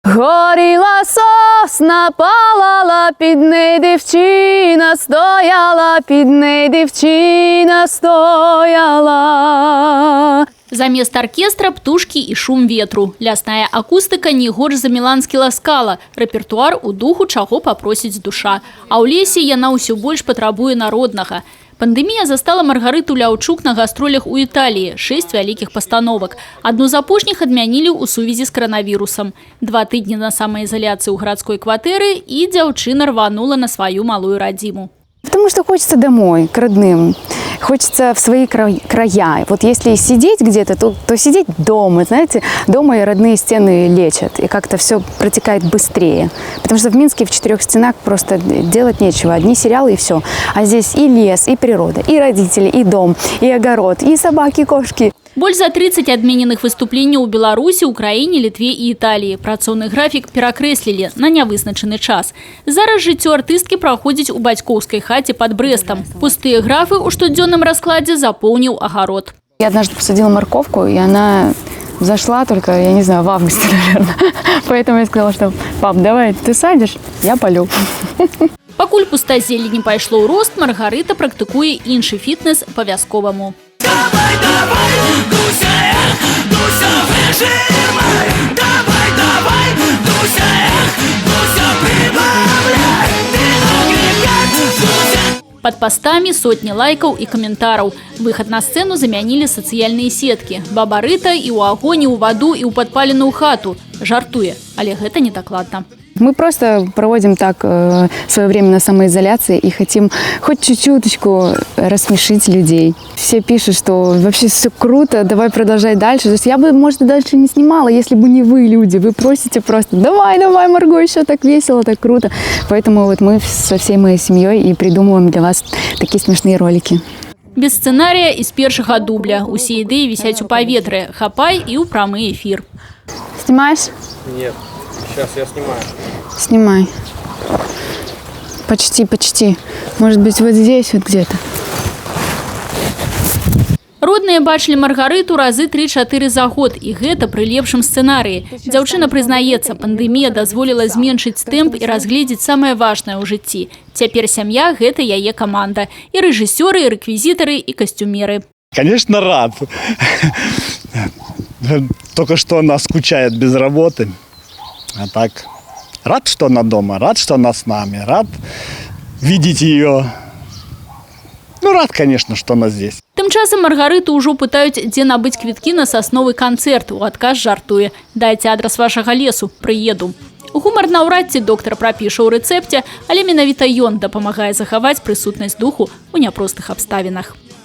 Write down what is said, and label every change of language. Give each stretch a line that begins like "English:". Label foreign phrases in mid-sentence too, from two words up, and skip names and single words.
Ukrainian: Горіла сосна, палала, під неї дівчина стояла, під неї дівчина стояла.
Belarusian: Замест оркестра птушки и шум ветру. Лясная акустика не горш за міланскі ласкала. Рэпертуар у духу, чаго папросіць душа. А ў лесе яна ўсё больш патрабуе народнага. Пандемія застала Маргарыту Ляўчук на гастролях у Італіі. 6 вялікіх пастановак. Адну з апошніх адмянілі ў сувязі з коронавірусам. 2 тыдні на самаізаляцыі ў гарадской кватэры і дзяўчына рванула на сваю малую радзіму.
Russian: Потому что хочется домой, к родным. Хочется в свои края. Вот если сидеть где-то, то сидеть дома. Знаете, дома и родные стены лечат. И как-то все протекает быстрее. Потому что в Минске в 4 стенах просто делать нечего. Одни сериалы и все. А здесь и лес, и природа, и родители, и дом, и огород, и собаки, и кошки.
Belarusian: Больш за 30 адмененых выступленняў у Беларусі, Украіне, Літве і Італіі. Працоўны графік перакрэслілі на нявызначаны час. Зараз жыццё артысткі праходзіць у бацькоўскай хаце пад Брэстам. Пустыя графы ў штодзённым раскладзе запоўніў агарод.
Russian: Я однажды посадила морковку, и она взошла только, я не знаю, в августе, наверное. Поэтому я сказала, что пап, давай, ты садишь, я полю.
Belarusian: Пакуль пустазелле не пайшло ў рост, Маргарыта практыкуе іншы фітнес па-вясковаму.
Russian: Давай, давай, Дуся, Дуся, выжимай. Давай, давай, Дуся, Дуся, прибавляй. Ты ноги пять, Дуся.
Belarusian: Под пастамі сотні лайкаў і каментараў. Выхад на сцэну замянілі сацыяльныя сеткі. Баба Рыта і ў агонь, і ў ваду, і ў падпаленую хату. Жартуе, але гэта не дакладна.
Russian: Мы просто проводим так свое время на самоизоляции и хотим хоть чуть-чуточку рассмешить людей. Все пишут, что вообще все круто, давай продолжать дальше. То есть я бы, может, дальше не снимала, если бы не вы, люди. Вы просите просто, давай, давай, Марго, еще так весело, так круто. Поэтому вот мы со всей моей семьей и придумываем для вас такие смешные ролики.
Belarusian: Без сцэнарыя і з першага дубля. Усе ідэі вісяць у паветры. Хапай і ў прамы эфір.
Russian: Снимаешь? Нет, сейчас я снимаю. Снимай. Почти, почти. Может быть, вот здесь вот где-то.
Belarusian: Родныя бачылі Маргарыту разы 3-4 за год, і гэта пры лепшым сцэнарыі. Дзяўчына прызнаецца, пандэмія дазволіла зменшыць тэмп і разгледзець самае важнае ў жыцці. Цяпер сям'я – гэта яе каманда. І рэжысёры, і рэквізітары, і касцюмеры.
Russian: Конечно, рад. Только что она скучает без работы. А так, рад, что она дома, рад, что она с нами, рад видеть ее. Ну, рад, конечно, что она здесь.
Belarusian: Тым часам Маргарыту ўжо пытаюць, дзе набыць квіткі на сасновы канцэрт. У адказ жартуе. Дайце адрас вашага лесу, прыеду. Гумар наўрад ці доктар прапіша ў рэцэпце, але менавіта ён дапамагае захаваць прысутнасць духу ў няпростых абставінах.